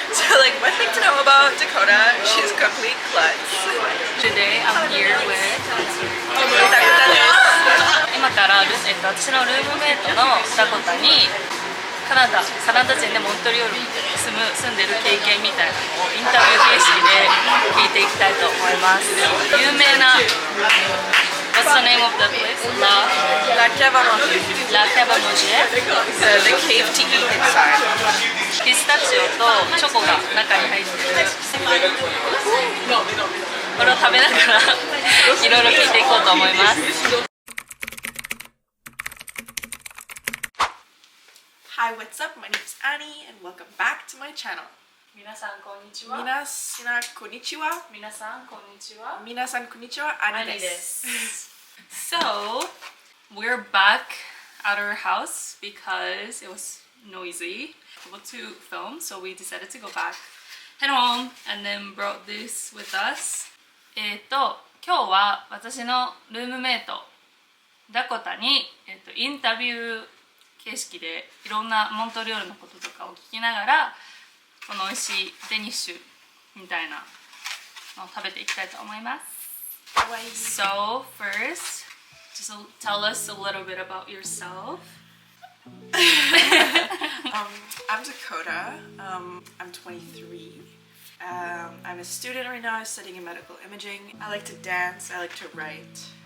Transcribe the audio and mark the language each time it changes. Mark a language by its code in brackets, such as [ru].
[en] So like one thing to know about Dakota, she's a complete klutz. Today I'm here with Dakota [ja] 今から私のルームメイトのダコタにカナダ人でモントリオールに住んでる経験みたいなのをインタビュー形式で聞いていきたいと思います。 [en] 有名な What's the name of the place? [fr] La cave à manger. La Cave à Manger. [en] The cave to eat inside. [ja] ピスタチオとチョコが中に入ってるこれを食べながらいろいろ聞いていこうと思います。 [en] Hi, what's up? My name is Annie and welcome back to my channel. [ja] 皆さんこんにちは。皆さんこんにちは。皆さんこんにちは。皆さんこんにちは。アニです。 [en] So, we're back at our house because it was noisy to film, so we decided to go back, head home, and then brought this with us. [ja] 今日は私のルームメイトダコタに、インタビュー形式でいろんなモントリオールのこととかを聞きながらこの美味しいデニッシュみたいなのを食べていきたいと思います。 [en] So first, just tell us a little bit about yourself. I'm Dakota. I'm 23. I'm a student right now studying in medical imaging. I like to dance. I like to write.